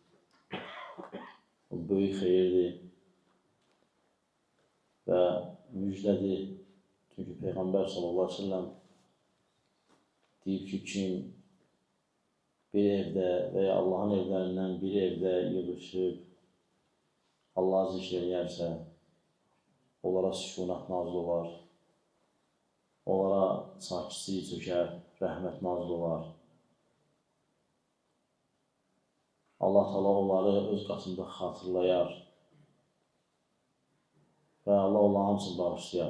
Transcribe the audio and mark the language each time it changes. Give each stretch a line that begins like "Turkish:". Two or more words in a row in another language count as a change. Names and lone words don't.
Turkish: Bu büyük hayırdır. Ve müjdedir.
Azerbaijani: Çünkü Peygamber
Arabic: sallallahu aleyhi ve sellem
Azerbaijani: deyib ki kim bir evde veya Allah'ın evlerinden bir evde yığışıb Allah'ı zikr edersə, onlara sükunat nazil olar, onlara sakitlik çökər, rəhmət nazil olar. Allah Teala onları öz qatında xatırlayar və Allah onların hamısını bağışlayar.